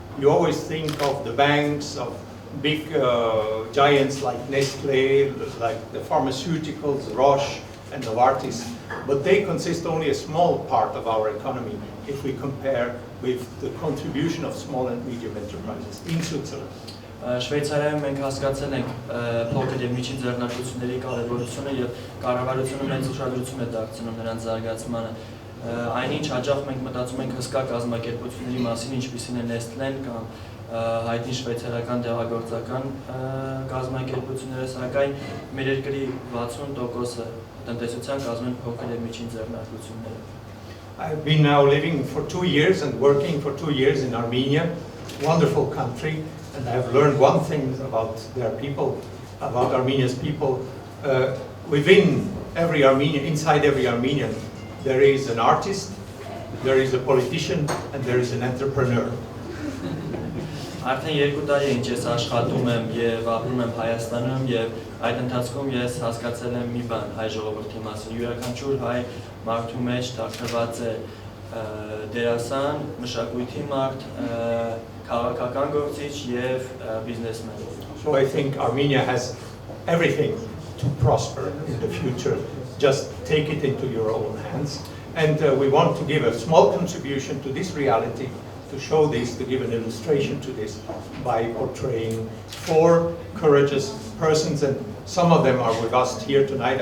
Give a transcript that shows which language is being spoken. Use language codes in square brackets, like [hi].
[en] You always think of the banks, of big giants like Nestlé, like the pharmaceuticals, Roche and Novartis, but they consist only a small part of our economy if we compare with the contribution of small and medium enterprises in Switzerland. [hy] Շվեյցարիայում մենք հասկացել ենք փոքր եւ միջին ձեռնարկությունների կարևորությունը եւ կառավարությունը մեծ ուշադրություն է դարձնում նրանց զարգացմանը։ Այնինչ հաճախ մենք մտածում ենք հսկա կազմակերպությունների մասին, ինչպիսին է Nestlé-ն կամ հայտնի շվեյցարական դեղագործական կազմակերպությունները, սակայն մեր երկրի 60%-ը տնտեսության կազմում են փոքր եւ միջին ձեռնարկությունները։ [en] I've been now living for 2 years and working for 2 years in Armenia, wonderful country, and I've learned one thing about their people, about Armenia's people. Within every Armenian, inside every Armenian, there is an artist, there is a politician, and there is an entrepreneur. [hy] Արդեն 2 տարի ինչ ես աշխատում եմ եւ ապրում եմ Հայաստանում եւ այդ ընթացքում ես հասկացել եմ մի բան հայ ժողովրդի մասին։ Յուրաքանչյուր հայ մարդու մեջ թաքնված է դերասան, մշակույթի մարդ, քաղաքական գործիչ եւ բիզնեսմեն։ [en] So I think Armenia has everything to prosper in the future. Just take it into your own hands. And we want to give a small contribution to this reality, to show this, to give an illustration to this by portraying 4 courageous persons, and some of them are with us here tonight.